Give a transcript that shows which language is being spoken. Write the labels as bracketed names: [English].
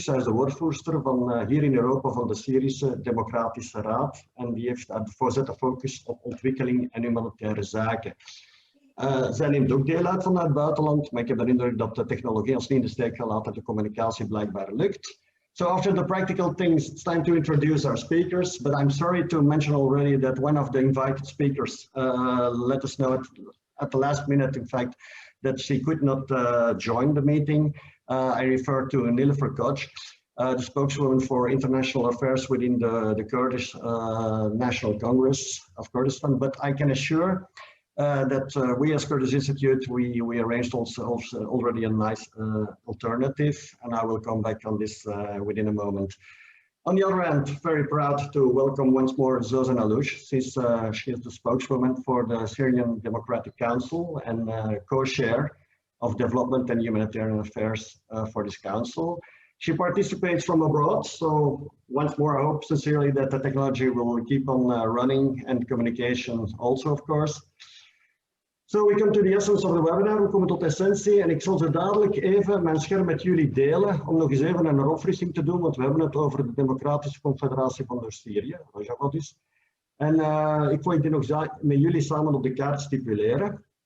[Dutch] Zij is de woordvoerster van hier in Europa van de Syrische Democratische Raad. En die heeft de focus op ontwikkeling en humanitaire zaken. Zij neemt ook deel uit vanuit het buitenland, maar ik heb de indruk dat de technologie ons niet in de steek gaat laten en de communicatie blijkbaar lukt. [English] So after the practical things, it's time to introduce our speakers, but I'm sorry to mention already that one of the invited speakers let us know at the last minute, in fact, that she could not join the meeting. I refer to Nilüfer Koç, the spokeswoman for international affairs within the Kurdish National Congress of Kurdistan. But I can assure that we as Koerdisch Instituut, we arranged also already a nice alternative, and I will come back on this within a moment. On the other hand, very proud to welcome once more Zozan Alloush. She is the spokeswoman for the Syrian Democratic Council and co-chair of Development and Humanitarian Affairs for this council. She participates from abroad, so once more I hope sincerely that the technology will keep on running and communication also, of course. So we come to the essence of the webinar. [Dutch] We komen tot de essentie en ik zal zo dadelijk even mijn scherm met jullie delen om nog eens even een opfrissing te doen, want we hebben het over de Democratische Confederatie van Noord-Syrië, Rojava dus. En ik wil dit nog met jullie samen op de kaart stipuleren.